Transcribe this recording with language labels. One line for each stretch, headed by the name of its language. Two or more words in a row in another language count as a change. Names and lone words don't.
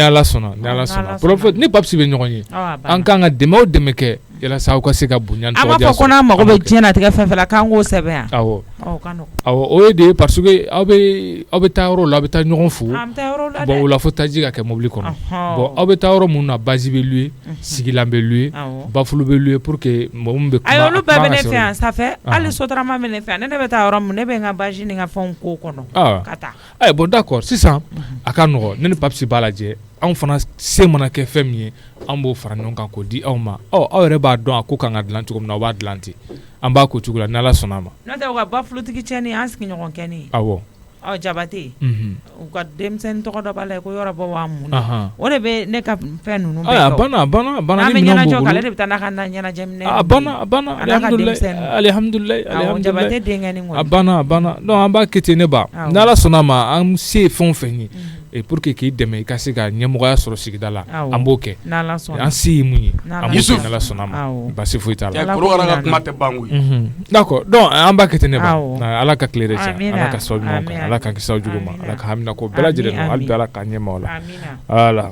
Bambara: ni Ala sɔnna prophète ni papsi bɛ ɲɔgɔn ye an kan ka dɛmɛ o dɛmɛ kɛ yalasa aw ka se ka bonya an b'a fɔ ko n'an mago bɛ diɲɛlatigɛ fɛn fɛn la k'an k'o sɛbɛn yan awɔ o ye de ye parce que aw bɛ taa yɔrɔ la aw bɛ taa ɲɔgɔn fo bon o la fo taji ka kɛ mobili kɔnɔ bon aw bɛ taa yɔrɔ mun na base bɛ louer sigilan bɛ louer bafulu bɛ louer pour que mɔgɔ min bɛ kuma olu bɛɛ bɛ ne fɛ yan sanfɛ hali sotarama bɛ ne fɛ yan ne bɛ taa yɔrɔ min ne bɛ n ka base ni n ka fɛnw ko kɔnɔ ka taa bon d'accord sisan a ka nɔgɔn ne ni papsi b'a lajɛ anw fana se mana kɛ fɛn min ye an b'o fara ɲɔgɔn kan k'o di aw ma aw yɛrɛ b'a dɔn a ko kan ka dilan cogo min na aw b'a dilan ten an b'a ko cogo la n'Ala sɔnna a ma n'o tɛ u ka bafulutigi cɛnni an sigiɲɔgɔn kɛnni awɔ Jabate u ka denmisɛnnin tɔgɔ dɔ b'a la ko yɔrɔ bɔ waa mun o de bɛ ne ka fɛn ninnu bɛɛ a banna ni minɛn b'u bolo ale de bɛ taa n'a ka ɲɛnajɛ minɛ a banna alihamdulilayi Jabate denkɛni a banna donc an b'a kɛ ten ne ba n'Ala sɔnna a ma an se ye fɛn o fɛn ye
French: et pour que
Bambara: k'i dɛmɛ i ka se ka ɲɛmɔgɔya sɔrɔ sigida la an b'o kɛ an se ye mun ye an b'o kɛ n'Ala sɔnna a ma basi foyi t'a la korokara ka kuma tɛ ban koyi d'accord donc an b'a kɛ ten ne ba Ala ka tile de tiɲɛ Ala ka sababu ɲuman kan Ala ka kisi aw jugu ma Ala ka hamina ko bɛɛ lajɛlen ma hali bi Ala ka ɲɛma o la voilà